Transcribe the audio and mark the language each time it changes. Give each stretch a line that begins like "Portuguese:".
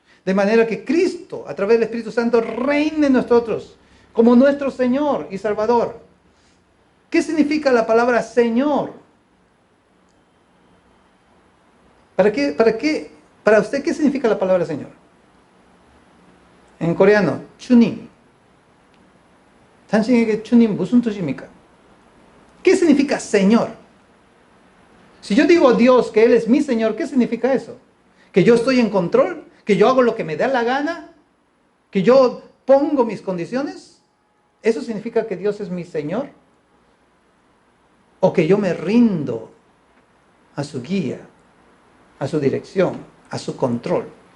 Spanish: De manera que Cristo, a través del Espíritu Santo, reine en nosotros como nuestro Señor y Salvador. ¿Qué significa la palabra Señor? Para usted, ¿qué significa la palabra Señor? En coreano, chunim.
Korean: 당신에게 chunim 무슨 뜻입니까?
Spanish: ¿Qué significa Señor? Si yo digo a Dios que Él es mi Señor, ¿qué significa eso? ¿Que yo estoy en control? ¿Que yo hago lo que me da la gana? ¿Que yo pongo mis condiciones? ¿Eso significa que Dios es mi Señor? ¿O que yo me rindo a su guía, a su dirección, a su control?